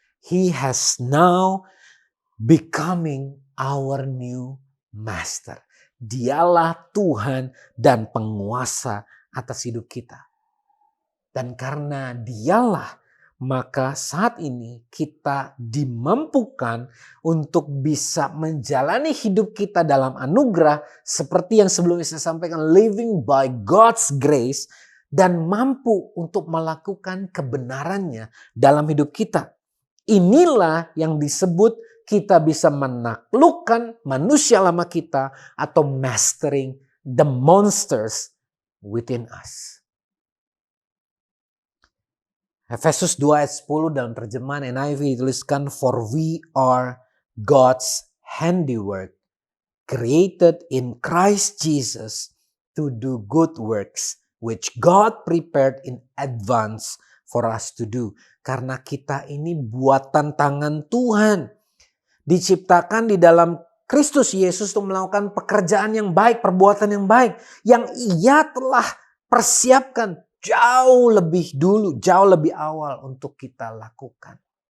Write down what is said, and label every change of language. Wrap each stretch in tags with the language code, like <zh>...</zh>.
<en>He has now becoming our new master.</en> <id>Dialah Tuhan dan penguasa atas hidup kita. Dan karena dialah, maka saat ini kita dimampukan untuk bisa menjalani hidup kita dalam anugerah seperti yang sebelumnya saya sampaikan,</id> <en>living by God's grace,</en> <id>dan mampu untuk melakukan kebenarannya dalam hidup kita. Inilah yang disebut kita bisa menaklukkan manusia lama kita atau</id> <en>mastering the monsters within us.</en> <id>Efesus 2 ayat 10 dalam terjemahan NIV dituliskan,</id> <en>"For we are God's handiwork, created in Christ Jesus to do good works, which God prepared in advance for us to do."</en> <id>Karena kita ini buatan tangan Tuhan. Diciptakan di dalam Kristus Yesus untuk melakukan pekerjaan yang baik, perbuatan yang baik. Yang ia telah persiapkan jauh lebih dulu, jauh lebih awal untuk kita lakukan.</id>